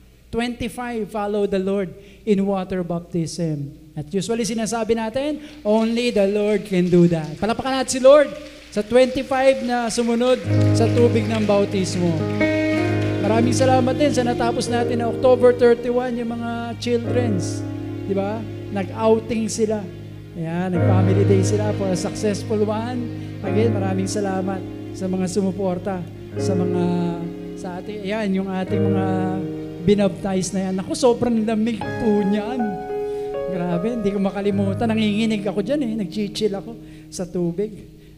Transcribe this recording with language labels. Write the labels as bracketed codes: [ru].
[en] 25 follow the Lord in water baptism. [tl] At usually sinasabi natin, [en] only the Lord can do that. [tl] Palapakan natin si Lord sa 25 na sumunod sa tubig ng bautismo. Maraming salamat din sa natapos natin na October 31, yung mga children's. Di ba? Nag-outing sila. Ayan, nag-family day sila [en] for a successful one. [tl] Again, maraming salamat sa mga sumuporta, sa ating, ayan, yung ating mga binaptize na yan. Ako, sobrang lamig po niyan. Grabe, hindi ko makalimutan. Nanginginig ako dyan nag-chill ako sa tubig.